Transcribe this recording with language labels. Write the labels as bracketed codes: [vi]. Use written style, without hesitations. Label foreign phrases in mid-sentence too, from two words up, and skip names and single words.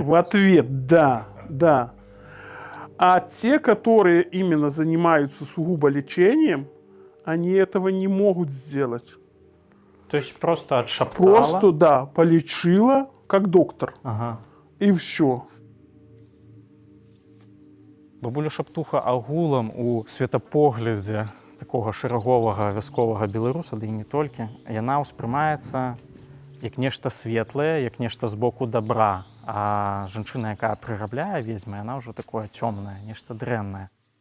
[ru] В ответ, да. А те, которые именно занимаются сугубо лечением, они этого не могут сделать. То есть просто отшептала? Просто, да, полечила, как доктор. Ага. И все. [be] Бабуля Шаптуха агулам у светапоглядзе такога шэраговага вясковага беларуса, ды і не толькі, яна ўспрымаецца як нешта светлае, як нешта з боку добра. А жанчына, якая прырабляе ведзьмы, яна ўжо такое цёмнае, нешта дрэннае.